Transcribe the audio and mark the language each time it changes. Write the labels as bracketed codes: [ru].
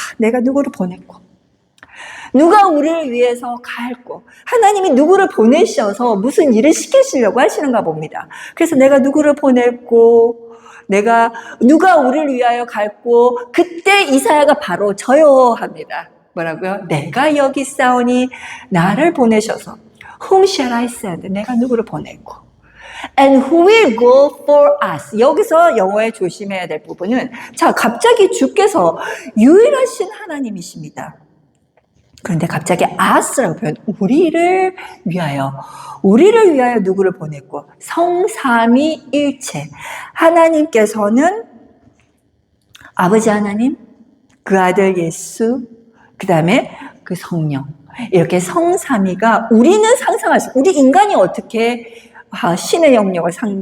[ko] 내가 누구를 보냈고, 누가 우리를 위해서 갈고, 하나님이 누구를 보내셔서 무슨 일을 시키시려고 하시는가 봅니다. 그래서 내가 누구를 보냈고, 누가 우리를 위하여 갈고, 그때 이사야가 바로 저요 합니다. 뭐라고요? 내가 여기 있사오니 나를 보내셔서, [en] whom shall I send? [ko] 내가 누구를 보냈고, [en] and who will go for us? [ko] 여기서 영어에 조심해야 될 부분은, 자, 갑자기 주께서 유일하신 하나님이십니다. 그런데 갑자기 us라고 표현, 우리를 위하여 누구를 보냈고, 성삼위일체, 하나님께서는 아버지 하나님, 그 아들 예수, 그 다음에 그 성령, 이렇게 성삼위가 우리는 상상할 수, 우리 인간이 어떻게 신의 영역을